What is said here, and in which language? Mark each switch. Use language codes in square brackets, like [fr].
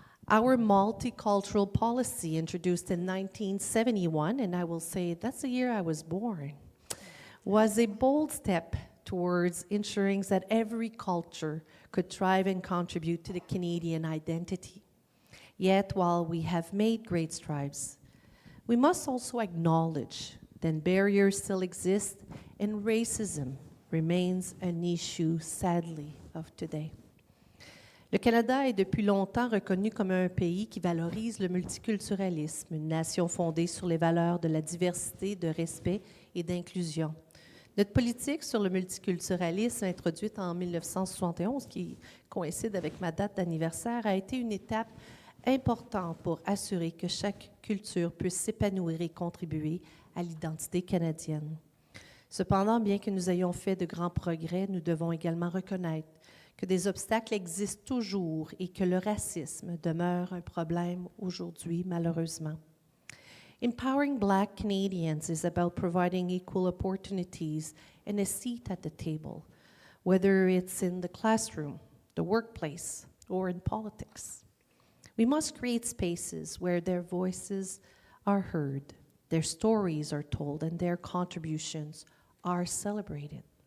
[en] Our multicultural policy, introduced in 1971, and I will say that's the year I was born, was a bold step towards ensuring that every culture could thrive and contribute to the Canadian identity. Yet, while we have made great strides, we must also acknowledge that barriers still exist and racism remains an issue, sadly, of today. [fr] Le Canada est depuis longtemps reconnu comme un pays qui valorise le multiculturalisme, une nation fondée sur les valeurs de la diversité, de respect et d'inclusion. Notre politique sur le multiculturalisme, introduite en 1971, qui coïncide avec ma date d'anniversaire, a été une étape importante pour assurer que chaque culture puisse s'épanouir et contribuer à l'identité canadienne. Cependant, bien que nous ayons fait de grands progrès, nous devons également reconnaître que des obstacles existent toujours et que le racisme demeure un problème aujourd'hui, malheureusement. [en] Empowering Black Canadians is about providing equal opportunities and a seat at the table, whether it's in the classroom, the workplace, or in politics. We must create spaces where their voices are heard, their stories are told, and their contributions are celebrated.